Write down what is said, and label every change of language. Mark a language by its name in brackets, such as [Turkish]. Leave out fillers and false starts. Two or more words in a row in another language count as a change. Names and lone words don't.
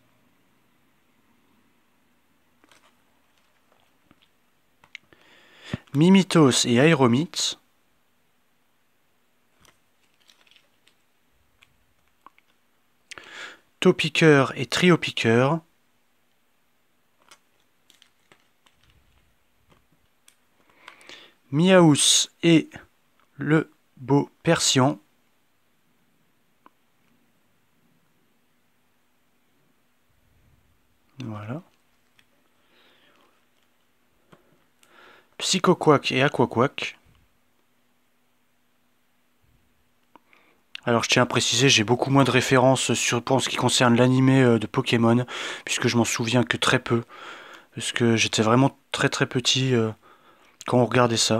[French] Mimitos et Aéromite. Taupiqueur et Triopiqueur. Miaous et le beau Persian. Voilà. Psychoquack et Aquaquack. Alors je tiens à préciser, j'ai beaucoup moins de références pour ce qui concerne l'animé de Pokémon, puisque je m'en souviens que très peu, parce que j'étais vraiment très très petit quand on regardait ça.